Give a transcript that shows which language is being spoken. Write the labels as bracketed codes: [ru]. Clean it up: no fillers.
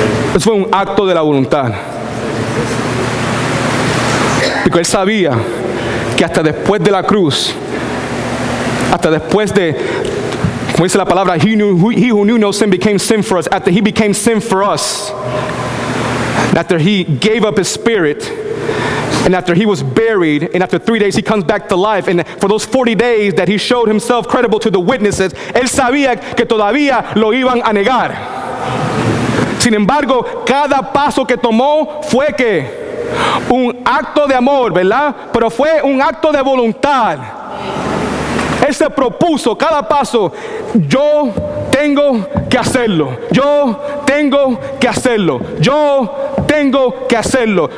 [es] Eso fue un acto de la voluntad. Porque Él sabía que hasta después de la cruz, hasta después de, como dice la palabra, [en] he who knew no sin became sin for us. After He became sin for us, after He gave up His spirit, and after He was buried, and after 3 days He comes back to life, and for those 40 days that He showed Himself credible to the witnesses, [es] Él sabía que todavía lo iban a negar. Sin embargo, cada paso que tomó fue que un acto de amor, ¿verdad? Pero fue un acto de voluntad. Él se propuso cada paso: yo tengo que hacerlo, yo tengo que hacerlo, yo tengo que hacerlo.